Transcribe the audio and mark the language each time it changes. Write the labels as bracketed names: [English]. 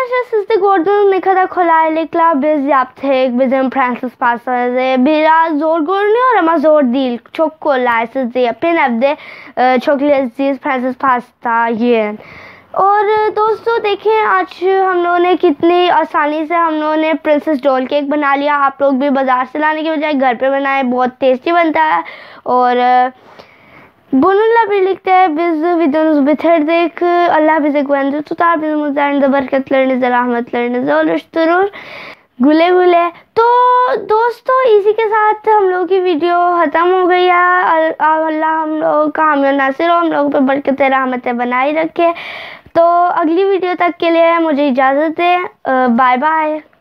[Turkish] siz de gördüğünüz ne kadar kolaylıkla biz yaptık bizim Prenses pastamızı. Biraz zor görünüyor ama zor değil. Çok kolay, siz de yapın evde çok lezzetli Prenses pasta yiyin. [Hindi] और दोस्तों देखें आज हम लोगों ने कितनी आसानी से हम लोगों ने प्रिंसेस रोल केक बना लिया। आप लोग भी बाज़ार से लाने के बजाय घर पे बनाएं, बहुत टेस्टी बनता है। और [Turkish] bununla birlikte biz videomuzu bitirdik. Allah bize güvende tutar, bizim üzerinde bereketlerinizi, rahmetlerinizi oluşturur. गुले गुले। [Hindi] तो दोस्तों इसी के साथ हम लोग की वीडियो ख़त्म हो गई है। अल्लाह हम लोग का हामी और नासिर हो, हम लोग पे बरकत रहमतें बनाई रखे। तो अगली वीडियो तक के लिए मुझे इजाज़त दें। Bye bye.